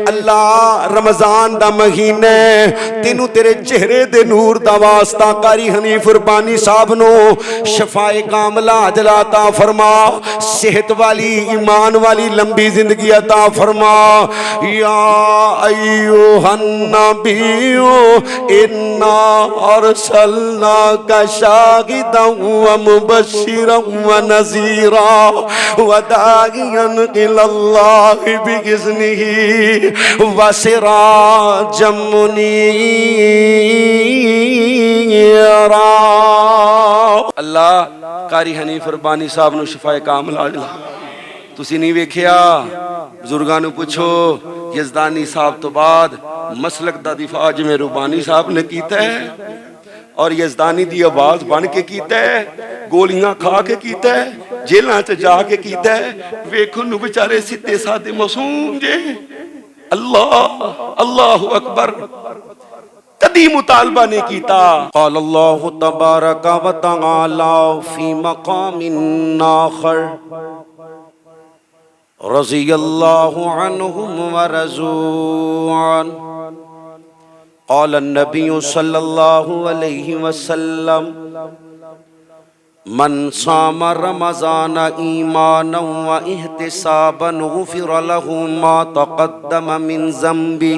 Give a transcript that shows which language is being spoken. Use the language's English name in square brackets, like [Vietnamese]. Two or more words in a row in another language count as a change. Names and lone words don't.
[Punjabi] اللہ رمضان دا مہینہ تینوں تیرے چہرے دے نور دا واسطہ قاری حنیف ربانی صاحب نوں شفائے کاملہ عطا فرما، صحت والی ایمان والی لمبی زندگی عطا فرما. [Arabic] يا أيها النبي إنا أرسلناك شاهدا و مبشرا و نذيرا و داعيا إلى الله بإذنه و سراجا منيرا. [Punjabi] اللہ قاری حنیف ربانی صاحب نوں شفائے کاملہ عطا. تسی نہیں ویکھیا، بزرگاں نوں پچھو، یزدانی صاحب تو بعد مسلک دا دفاع جیویں ربانی صاحب نے کیتا ہے اور یزدانی دی آواز بن کے کیتا ہے، گولیاں کھا کے کیتا ہے، جیلاں چ جا کے کیتا ہے. ویکھو نوں بیچارے سیدھے سادے معصوم جے۔ اللہ [Arabic] الله أكبر [Punjabi] کدی مطالبہ نہیں کیتا. [Arabic] قال الله تبارك و تعالى في مقام آخر رضي الله عنهم و رضوا عنه. قال النبي صلى الله عليه وسلم من صام رمضان إيمانا و احتسابا غفر له ما تقدم من ذنب.